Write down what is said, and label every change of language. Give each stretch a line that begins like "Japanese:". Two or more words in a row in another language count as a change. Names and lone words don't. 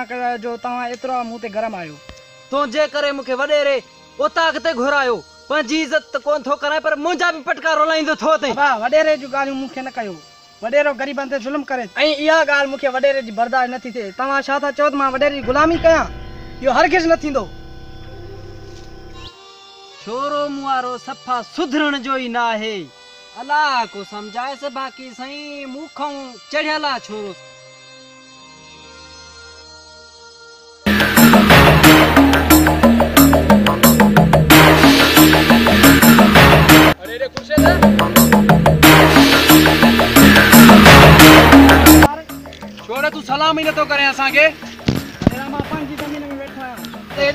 Sindhi: कयो जो तव्हां एतिरो मूं ते गरम आहियो तो जे करे मूंखे वॾेरे उतां अॻिते घुरायो पंहिंजी इज़त त कोन थो कराए पर मुंहिंजा बि पटका रोलाईंदो थो अथई वॾेरे जूं ॻाल्हियूं मूंखे न कयो वॾेरो ग़रीबनि ते ज़ुल्म करे ऐं इहा ॻाल्हि मूंखे वॾेरे जी बर्दाश्त नथी थिए तव्हां छा था चओ त मां वॾेरे जी ग़ुलामी कयां इहो हरगिज़ न थींदो छोरो मूं वारो सफ़ा सुधरण जो ई न आहे अलाह को समझाए बाक़ी सही मुखों चढ़ियला छोरो अरे रे खुर्शेद छोरे तू सलाम ही नथो करे असांखे मां पंहिंजी ज़मीन में वेठा आहियां